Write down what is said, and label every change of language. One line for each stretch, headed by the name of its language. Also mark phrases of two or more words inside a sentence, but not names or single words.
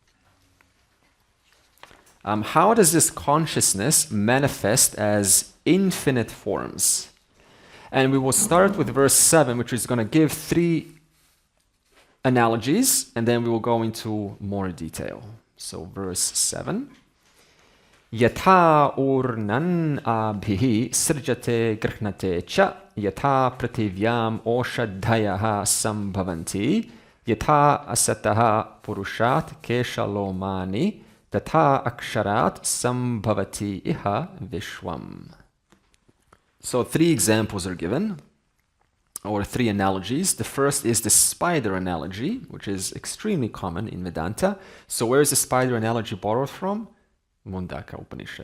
English: How does this consciousness manifest as infinite forms? And we will start with verse 7, which is going to give 3 analogies, and then we will go into more detail. So verse 7.
Sanskrit: Yatha urnan abhihi srjate grihnate cha yatha prativyam oshadhayaha sambhavanti yatha asataha purushat keshalomani tatha aksharat sambhavati iha vishwam.
English: So 3 examples are given, or 3 analogies. The first is the spider analogy, which is extremely common in Vedanta. So where is the spider analogy borrowed from? Mundaka Upanishad.